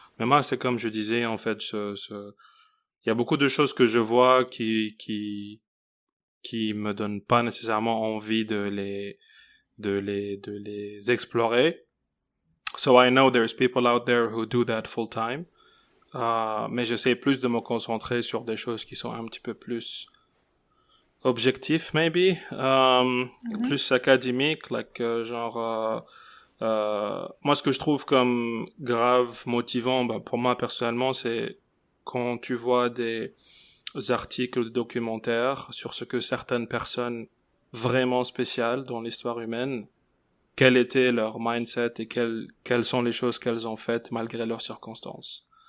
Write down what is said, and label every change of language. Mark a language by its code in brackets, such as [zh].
[fr] Mais moi c'est comme je disais en fait il y a beaucoup de choses que je vois qui me donnent pas nécessairement envie de les explorer. [en] So I know there's people out there who do that full time. [fr] Mais j'essaie plus de me concentrer sur des choses qui sont un petit peu plus objectifs, maybe, plus académiques, like moi ce que je trouve comme grave motivant, bah, pour moi personnellement, c'est quand tu vois des articles de documentaires sur ce que certaines personnes vraiment spéciales dans l'histoire humaine, quel était leur mindset et quelles sont les choses qu'elles ont faites malgré leurs circonstances.